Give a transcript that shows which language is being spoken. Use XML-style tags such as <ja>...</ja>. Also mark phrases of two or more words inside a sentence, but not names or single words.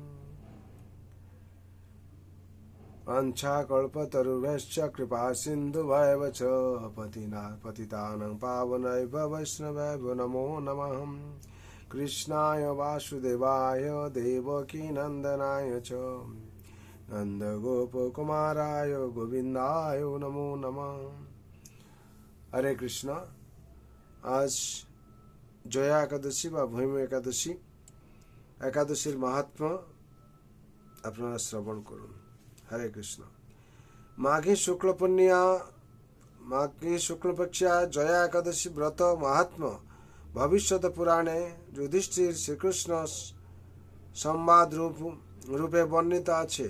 <sa>वाञ्छाकल्पतरुभ्यश्च कृपासिन्धुभ्येव च पतितानं पावनेभ्यो वैष्णवेभ्यो नमो नमः। कृष्णाय वासुदेवाय देवकीनन्दनाय च नन्दगोपकुमाराय गोविन्दाय नमो नमः। हरे कृष्ण।</sa> <bn>आज জয়া একাদশী বা ভৈম একাদশী, একাদশীর মাহাত্ম্য আপনারা শ্রবণ করুন। হরে কৃষ্ণ। মাঘী শুক্লপক্ষিয়া জয়া একাদশী ব্রত মাহাত্ম্য ভবিষ্যৎ পুরাণে যুধিষ্ঠির শ্রীকৃষ্ণ সংবাদ রূপে বর্ণিত আছে।</bn>